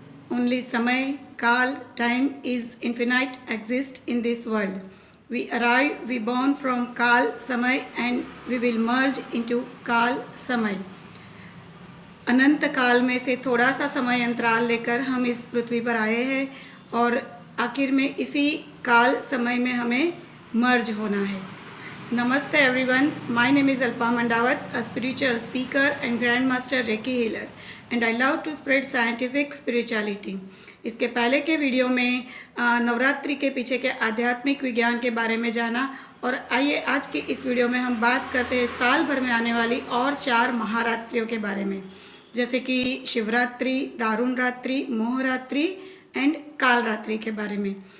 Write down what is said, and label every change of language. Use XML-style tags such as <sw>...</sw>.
<en>only Samay, Kal, time is infinite, exist in this world. We arrive, we born from Kal, Samay, and we will merge into Kal, Samay.</en> <hi>अनंत काल में से थोड़ा सा समय अंतराल लेकर हम इस पृथ्वी पर आए हैं और आखिर में इसी काल समय में हमें मर्ज होना है.</hi> <en>Namaste everyone, my name is Alpa Mandawat, a spiritual speaker and grandmaster Reiki healer, and I love to spread scientific spirituality.</en> <hi>इसके पहले के वीडियो में नवरात्रि के पीछे के आध्यात्मिक विज्ञान के बारे में जाना, और आइए आज की इस वीडियो में हम बात करते हैं साल भर में आने वाली और 4 महारात्रियों के बारे में, जैसे कि शिवरात्रि, दारुण रात्रि, मोहरात्रि एंड काल रात्रि के बारे में.</hi>